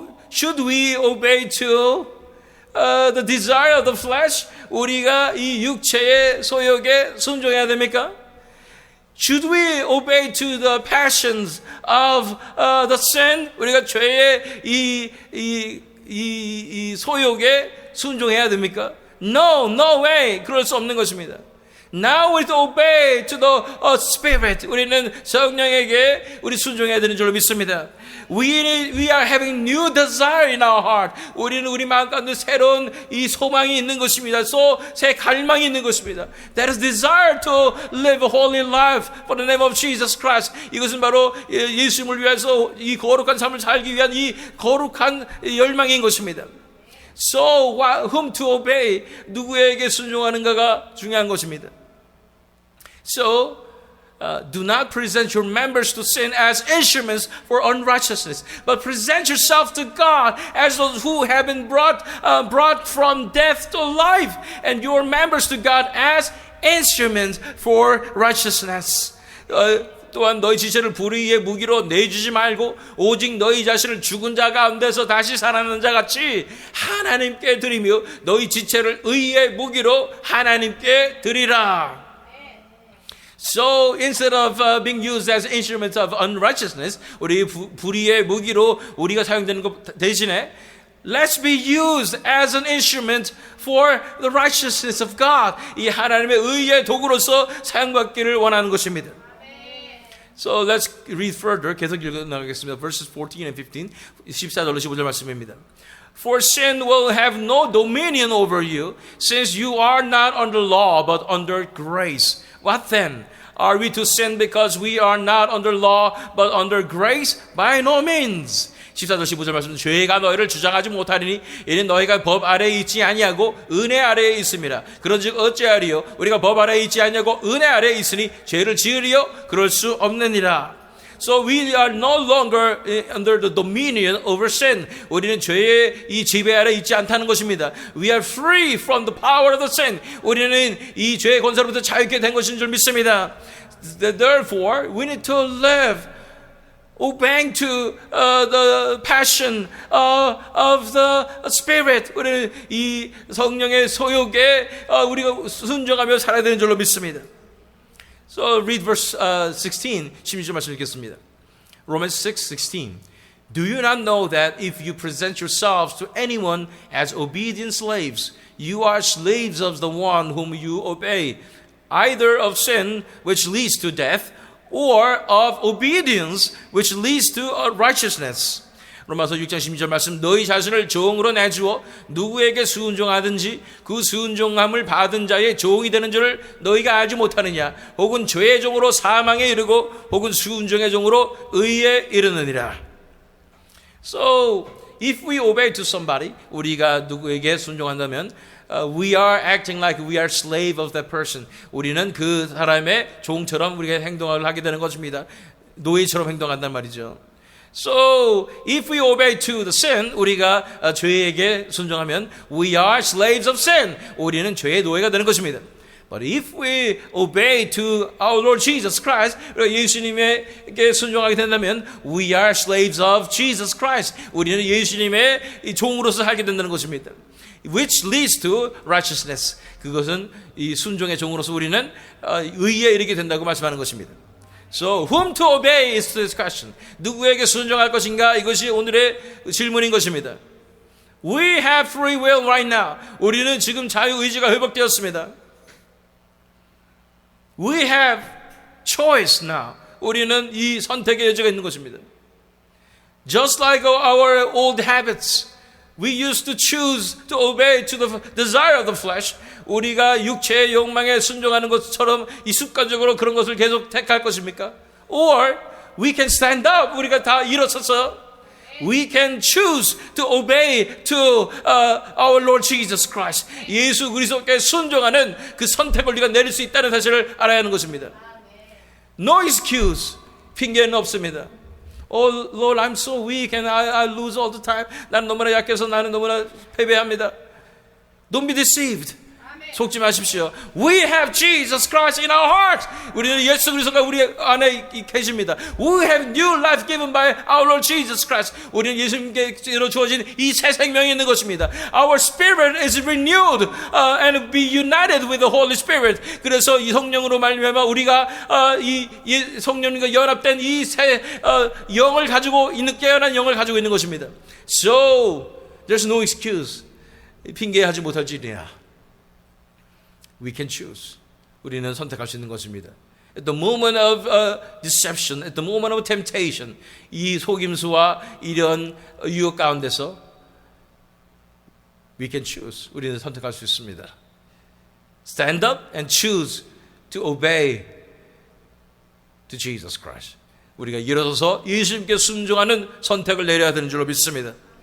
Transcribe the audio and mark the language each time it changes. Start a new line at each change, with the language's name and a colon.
English: Should we obey to the desire of the flesh?
Korean: 우리가 이 육체의 소욕에 순종해야 됩니까?
English: Should we obey to the passions of the sin?
Korean: 우리가 죄의 이 소욕에 순종해야 됩니까?
English: No way.
Korean: 그럴 수 없는 것입니다.
English: Now we obey to the Spirit.
Korean: 우리는 성령에게 우리 순종해야 되는 줄로 믿습니다.
English: We are having new desire in our heart.
Korean: 우리는 우리 마음 가운데 새로운 이 소망이 있는 것입니다. 새 갈망이 있는 것입니다.
English: That is desire to live a holy life for the name of Jesus Christ.
Korean: 이것은 바로 예수님을 위해서 이 거룩한 삶을 살기 위한 이 거룩한 열망인 것입니다.
English: So whom to obey?
Korean: 누구에게 순종하는가가 중요한 것입니다.
English: So do not present your members to sin as instruments for unrighteousness, but present yourself to God as those who have been brought from death to life, and your members to God as instruments for righteousness.
Korean: 또한 너희 지체를 불의의 무기로 내주지 말고 오직 너희 자신을 죽은 자 가운데서 다시 살아나는 자 같이 하나님께 드리며 너희 지체를 의의 무기로 하나님께 드리라.
English: So instead of being used as instruments of unrighteousness,
Korean: 우리 불의의 무기로 우리가 사용되는 것 대신에
English: let's be used as an instrument for the righteousness of God.
Korean: 이 하나님의 의의 도구로서 사용받기를 원하는 것입니다.
English: So let's read further.
Korean: 계속 읽어나가겠습니다.
English: Verses 14 and 15.
Korean: 14절로 15절 말씀입니다.
English: For sin will have no dominion over you, since you are not under law, but under grace. What then? Are we to sin because we are not under law, but under grace? By no means.
Korean: 14절 15절 말씀. 죄가 너희를 주장하지 못하리니 이는 너희가 법 아래에 있지 아니하고 은혜 아래에 있음이라. 그런즉 어찌하리요? 우리가 법 아래에 있지 아니하고 은혜 아래에 있으니 죄를 지으리요? 그럴 수 없느니라.
English: So we are no longer under the dominion over sin.
Korean: 우리는 죄의 이 지배 아래 있지 않다는 것입니다.
English: We are free from the power of the sin.
Korean: 우리는 이 죄의 권세로부터 자유케 된 것인 줄 믿습니다.
English: Therefore, we need to live obeying to the passion of the Spirit.
Korean: 우리는 이 성령의 소욕에 우리가 순종하며 살아야 되는 줄로 믿습니다.
English: So read verse 16.
Korean: 16절 말씀 읽겠습니다.
English: Romans 6:16. Do you not know that if you present yourselves to anyone as obedient slaves, you are slaves of the one whom you obey, either of sin, which leads to death, or of obedience, which leads to righteousness.
Korean: 로마서 6장 16절 말씀, 너희 자신을 종으로 내주어 누구에게 순종하든지 그 순종함을 받은 자의 종이 되는 줄을 너희가 알지 못하느냐. 혹은 죄의 종으로 사망에 이르고 혹은 순종의 종으로 의에 이르느니라.
English: So, if we obey to somebody,
Korean: 우리가 누구에게 순종한다면
English: we are acting like we are slave of that person.
Korean: 우리는 그 사람의 종처럼 우리가 행동을 하게 되는 것입니다. 노예처럼 행동한단 말이죠.
English: So, if we obey to the sin,
Korean: 우리가 죄에게 순종하면
English: we are slaves of sin.
Korean: 우리는 죄의 노예가 되는 것입니다.
English: But if we obey to our Lord Jesus Christ,
Korean: 예수님에게 순종하게 된다면
English: we are slaves of Jesus Christ.
Korean: 우리는 예수님의 종으로서 살게 된다는 것입니다.
English: Which leads to righteousness.
Korean: 그것은 이 순종의 종으로서 우리는 의에 이르게 된다고 말씀하는 것입니다.
English: So, whom to obey is this question.
Korean: 누구에게 순종할 것인가? 이것이 오늘의 질문인 것입니다.
English: We have free will right now.
Korean: 우리는 지금 자유의지가 회복되었습니다.
English: We have choice now.
Korean: 우리는 이 선택의 여지가 있는 것입니다.
English: Just like our old habits, we used to choose to obey to the desire of the flesh.
Korean: 우리가 육체의 욕망에 순종하는 것처럼 이 습관적으로 그런 것을 계속 택할 것입니까?
English: Or we can stand up.
Korean: 우리가 다 일어서서
English: we can choose to obey to our Lord Jesus Christ.
Korean: 예수 그리스도께 순종하는 그 선택을 우리가 내릴 수 있다는 사실을 알아야 하는 것입니다.
English: No excuse.
Korean: 핑계는 없습니다.
English: Oh Lord, I'm so weak and I lose all the time.
Korean: 나는 너무나 약해서 나는 너무나 패배합니다.
English: Don't be deceived.
Korean: 속지 마십시오.
English: We have Jesus Christ in our heart.
Korean: 우리는 예수 그리스도가 우리 안에 계십니다.
English: We have new life given by our Lord Jesus Christ.
Korean: 우리는 예수님께로 주어진 이 새 생명이 있는 것입니다.
English: Our spirit is renewed and be united with the Holy Spirit.
Korean: 그래서 이 성령으로 말미암아 우리가 이 성령님과 연합된 이 새 영을 가지고 있는 깨어난 영을 가지고 있는 것입니다.
English: So there's no excuse.
Korean: 핑계하지 못할 일이야.
English: We can choose.
Korean: 우리는 선택할 수 있는 것입니다.
English: At the moment of deception, at the moment of temptation,
Korean: 이 속임수와 이런 유혹 가운데서
English: we can choose.
Korean: 우리는 선택할 수 있습니다.
English: Stand up and choose to obey to Jesus Christ.
Korean: 우리가 일어서서 예수님께 순종하는 선택을 내려야 되는 줄로 믿습니다.